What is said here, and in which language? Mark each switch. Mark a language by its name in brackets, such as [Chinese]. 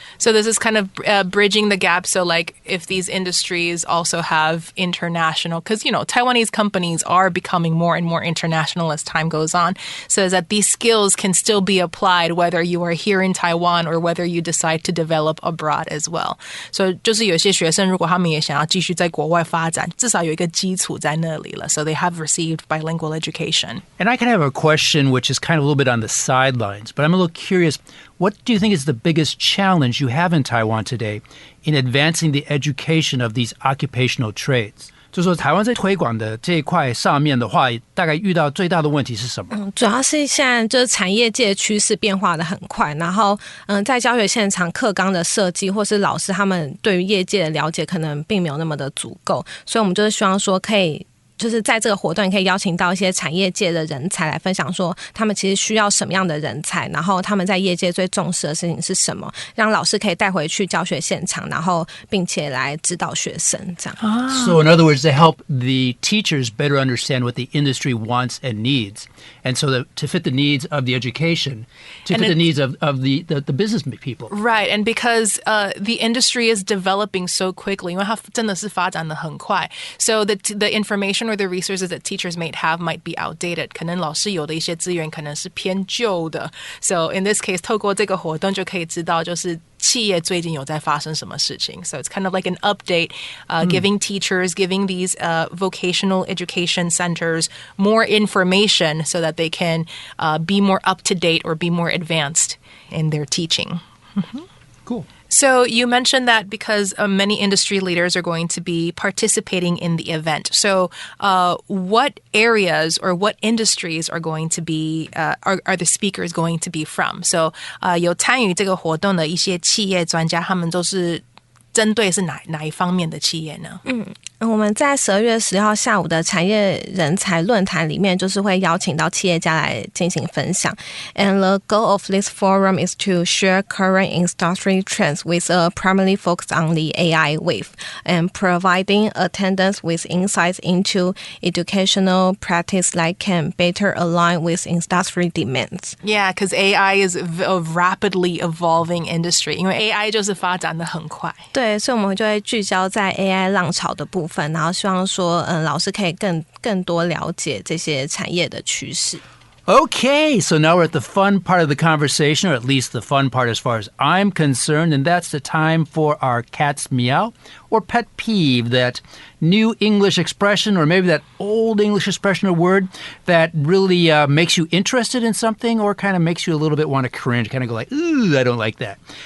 [English] So this is kind of bridging the gap. So like if these industries also have international, because, you know, Taiwanese companies are becoming more and more international as time goes on, so that these skills can still be applied whether you are here in Taiwan or whether you decide to develop abroad as well. [Chinese] So 就是有些学生如果他们也想要继续在国外发展，至少有一个基础在那里了. [English] So they have received bilingual education. And I kind of have a question which is kind of a little bit on the sidelines, but I'm a little curious. What do you think is the biggest challenge you have in Taiwan today in advancing the education of these occupational trades? [Chinese] 就是说台湾在推广的这一块上面的话，大概遇到最大的问题是什么？主要是现在就是产业界趋势变化的很快，然后在教学现场课纲的设计或是老师他们对于业界的了解可能并没有那么的足够，所以我们就是希望说可以就是在这个活动也可以邀请到一些产业界的人才来分享说他们其实需要什么样的人才，然后他们在业界最重视的事情是什么，让老师可以带回去教学现场，然后并且来指导学生这样。 [English] So in other words, they help the teachers better understand what the industry wants and needs, and so to fit the needs of the education, to fit the needs of the business people. Right, and because the industry is developing so quickly, [Chinese] 因为它真的是发展得很快, [English] so the information or the resources that teachers might have might be outdated. [Chinese] 可能老师有的一些资源可能是偏旧的. [English] So in this case, [Chinese] 透过这个活动就可以知道就是企业最近有在发生什么事情. [English] So it's kind of like an update, giving teachers, giving these vocational education centers more information so that they can be more up to date or be more advanced in their teaching. Cool. So you mentioned that because many industry leaders are going to be participating in the event. So what areas or what industries are going to be are the speakers going to be from? [Chinese] So 有参与这个活动的一些企业专家，他们都是针对是哪一方面的企业呢？我们在12月10号下午的产业人才论坛里面，就是会邀请到企业家来进行分享。 [English] And the goal of this forum is to share current industry trends with a primary focus on the AI wave and providing attendants with insights into educational practice that can better align with industry demands. Yeah, because AI is a rapidly evolving industry. [Chinese] 因为 AI 就是发展得很快。对，所以我们就会聚焦在 AI 浪潮的部分，然后希望说，老师可以更多了解这些产业的趋势。 [English] Okay, so now we're at the fun part of the conversation, or at least the fun part as far as I'm concerned, and that's the time for our cat's meow, or pet peeve, that new English expression, or maybe that old English expression or word that really makes you interested in something, or kind of makes you a little bit want to cringe, kind of go like, ooh, I don't like that.